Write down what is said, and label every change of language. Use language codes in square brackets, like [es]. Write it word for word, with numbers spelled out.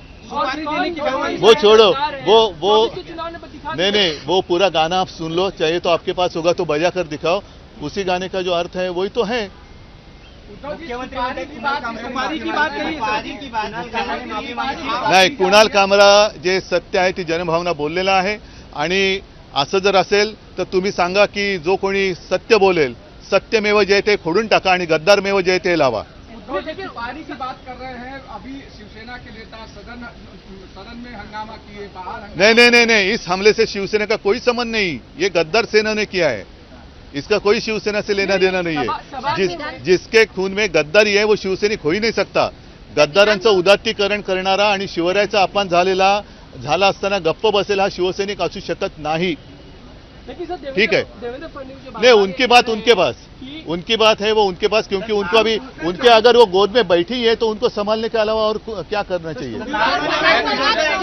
[hi] वो छोड़ो, वो वो नहीं नहीं वो पूरा गाना आप सुन लो. चाहिए तो आपके पास होगा तो बजा कर दिखाओ. उसी गाने का जो अर्थ है वही तो है. [mr] नाही, कुणाल कामरा जे सत्य आहे ती जनभावना बोललेला आहे. आणि असं जर असेल तर तुम्ही सांगा की जो कोणी सत्य बोलेल सत्यमेव जयते खोडून टाका आणि गद्दारमेव जयते लावा. [hi] नहीं, देखिए पारी की बात कर रहे हैं। अभी शिवसेना के नेता सदन सदन में हंगामा किए, बाहर हंगामा- नहीं नहीं नहीं नहीं इस हमले से शिवसेना का कोई संबंध नहीं, ये गद्दार सेना ने किया है, इसका कोई शिवसेना से लेना देना नहीं है। जिस जिसके खून में गद्दारी है वो शिवसैनिक हो ही [mr] नाही [hi] सकता. [mr] गद्दारांचं उदात्तीकरण करणारा आणि शिवरायाचा अपमान झालेला झाला असताना गप्प बसेल हा शिवसैनिक असू शकत नाही. [hi] ठीक है, नहीं उनकी बात उनके पास उनकी बात है, वो उनके पास, क्योंकि उनको अभी उनके अगर वो गोद में बैठी है तो उनको संभालने के अलावा और क्या करना चाहिए.